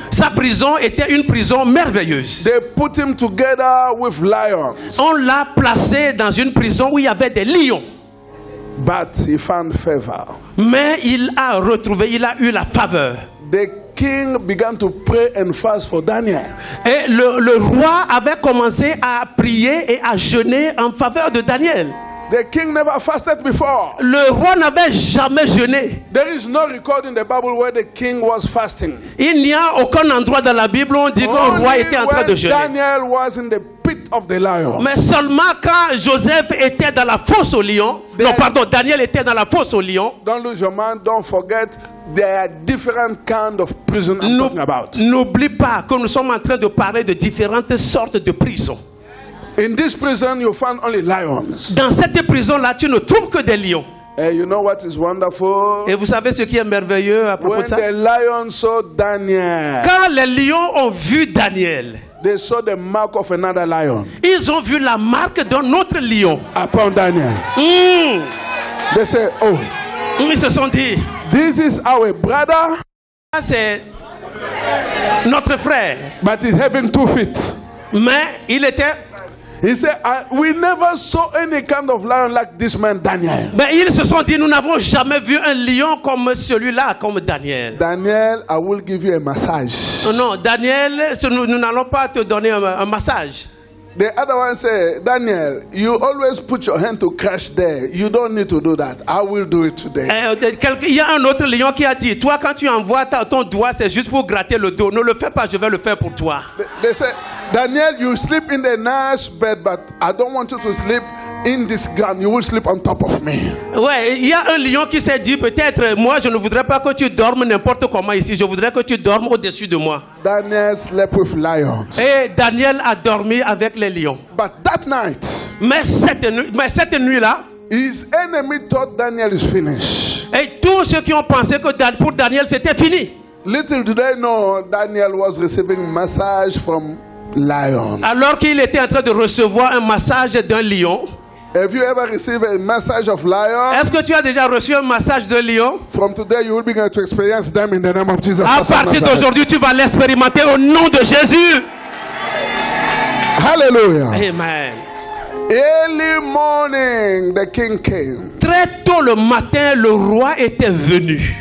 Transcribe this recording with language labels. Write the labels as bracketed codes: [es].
[fr] Sa prison était une prison merveilleuse. [en] They put him together with lions. [fr] On l'a placé dans une prison où il y avait des lions. [en] But he found favor. [fr] Mais il a eu la faveur. [en] The king began to pray and fast for Daniel. [fr] Et le roi avait commencé à prier et à jeûner en faveur de Daniel. [en] The king never fasted before. [fr] Le roi n'avait jamais jeûné. [en] There is no record in the Bible where the king was fasting. [fr] Il n'y a aucun endroit dans la Bible où on dit que le roi était en train de jeûner. [en] Daniel was in the pit of the lion. [fr] Mais seulement quand Joseph était dans la fosse aux lions, Daniel était dans la fosse aux lions. [en] Don't lose your mind, don't forget. There are different kind of prison I'm talking about. [fr] N'oublie pas que nous sommes en train de parler de différentes sortes de prisons. [en] In this prison, you find only lions. [fr] Dans cette prison-là, tu ne trouves que des lions. [en] And you know what is wonderful? [fr] Et vous savez ce qui est merveilleux à propos [en] When [fr] de ça? [en] the lions saw Daniel, [fr] Quand les lions ont vu Daniel, [en] they saw the mark of another lion [fr] ils ont vu la marque d'un autre lion. [en] upon Daniel. They say, oh, [fr] Ils se sont dit, [en] this is our brother, [fr] ça c'est notre frère. [en] but he's having 2 feet. [fr] Mais il était... [en] He said, we never saw any kind of lion like this man, Daniel. [fr] Mais ils se sont dit, nous n'avons jamais vu un lion comme celui-là, comme Daniel. [en] Daniel, I will give you a massage. [fr] Non, Daniel, nous n'allons pas te donner un massage. [en] The other one said, Daniel, you always put your hand to crash there. You don't need to do that. I will do it today. [fr] Il y a un autre lion qui a dit, toi quand tu envoies ton doigt, c'est juste pour gratter le dos. Ne le fais pas, je vais le faire pour toi. [en] They said, Daniel, you sleep in the nice bed, but I don't want you to sleep in this ground. You will sleep on top of me. [fr] Ouais, il y a un lion qui s'est dit, peut-être, moi je ne voudrais pas que tu dormes n'importe comment ici. Je voudrais que tu dormes au-dessus de moi. [en] Daniel slept with lions. [fr] Et Daniel a dormi avec les lions. [en] But that night, [fr] Mais cette nuit-là, [en] his enemy thought Daniel is finished. [fr] et tous ceux qui ont pensé que pour Daniel c'était fini. [en] Little do they know, Daniel was receiving massage from lions. [fr] Alors qu'il était en train de recevoir un massage d'un lion. [en] Have you ever received a massage of lions? [fr] Est-ce que tu as déjà reçu un massage de lion? [en] From today, you will begin to experience them in the name of Jesus. [fr] À partir d'aujourd'hui, tu vas l'expérimenter au nom de Jésus. Hallelujah. Amen. [en] Early morning, the king came. [fr] Très tôt le matin, le roi était venu.